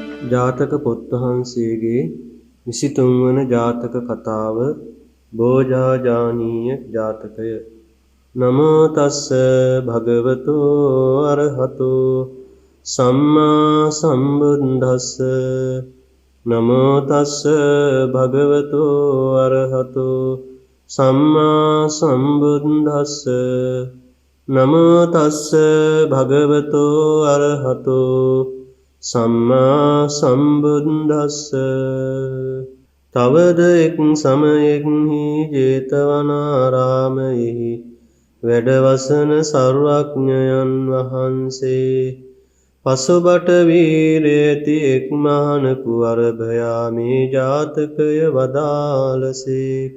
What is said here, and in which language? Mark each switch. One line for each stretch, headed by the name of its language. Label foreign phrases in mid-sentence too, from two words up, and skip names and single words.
Sinhala: ජාතක පොත් වහන්සේගේ 23 වන ජාතක කතාව බෝජාජානීය ජාතකය.
Pali: නමෝ තස්ස භගවතු අරහතෝ සම්මා සම්බුද්දස්ස. නමෝ තස්ස භගවතු අරහතෝ සම්මා සම්බුද්දස්ස. නමෝ තස්ස භගවතු අරහතෝ සම්මා සම්බුද්දස්ස.
Sinhala: තවද එක් සමයෙහි ජේතවනාරාමයෙහි වැඩවසන සර්වඥයන් වහන්සේ පසුබට වීරයති එක් මහණකු අරභයා මේ ජාතකය වදාළසේක.